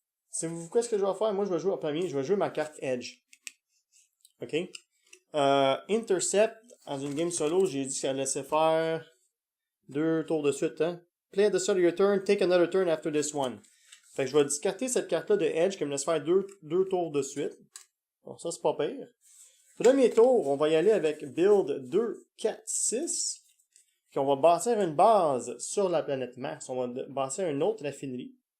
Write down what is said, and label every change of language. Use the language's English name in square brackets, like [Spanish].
[French] Savez-vous quoi ce que je vais faire? Moi, je vais jouer en premier. Je vais jouer ma carte Edge. OK? Intercept, dans une game solo, j'ai dit que ça laissait faire 2 tours de suite. Hein? [English] Play at the start of your turn, take another turn after this one. [French] Fait que je vais discarter cette carte-là de Edge qui me laisse faire 2 tours de suite. Bon, ça, c'est pas pire. Premier tour, on va y aller avec Build 2, 4, 6. Puis on va bâtir une base sur la planète Mars. On va bâtir une autre raffinerie.